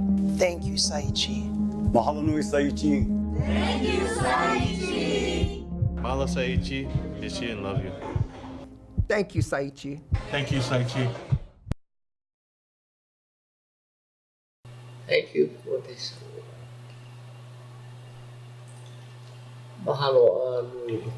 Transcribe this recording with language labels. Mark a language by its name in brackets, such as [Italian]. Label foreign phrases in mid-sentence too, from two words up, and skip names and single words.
[English] Thank you, Saichi. [Hawaiian] Mahalo nui, Saichi. [English] Thank you, Saichi. [Hawaiian] Mahalo, Saichi. [English] Miss you and love you. Thank you, Saichi. Thank you, Saichi. Thank you for this. [Hawaiian] Mahalo, nui.